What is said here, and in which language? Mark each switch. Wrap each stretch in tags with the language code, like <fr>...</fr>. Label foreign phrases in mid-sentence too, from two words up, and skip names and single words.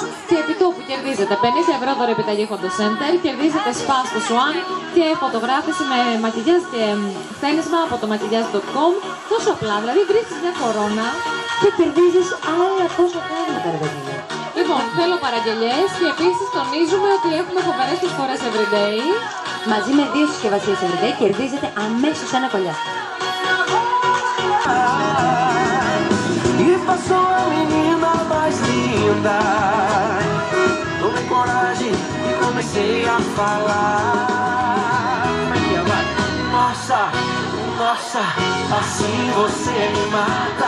<el>Και επί τόπου κερδίζετε 50 ευρώ δωρεπιταγή Fondo Center, κερδίζετε spa στο Swan και φωτογράφηση με μακιγιάζ και χτένισμα από το μακιγιάζ.com. Τόσο απλά, δηλαδή βρίσκεις μια κορώνα και κερδίζεις άλλα τόσα πράγματα, ρε παιδί. Λοιπόν, θέλω παραγγελιές και επίσης τονίζουμε ότι έχουμε φοβερές προσφορές Everyday. Μαζί με 2 συσκευασίες Everyday κερδίζετε αμέσως ένα κολλιά.</el> <pt>E passou a menina mais linda. Tomei coragem e comecei a falar. Nossa, nossa, assim você me mata.</pt>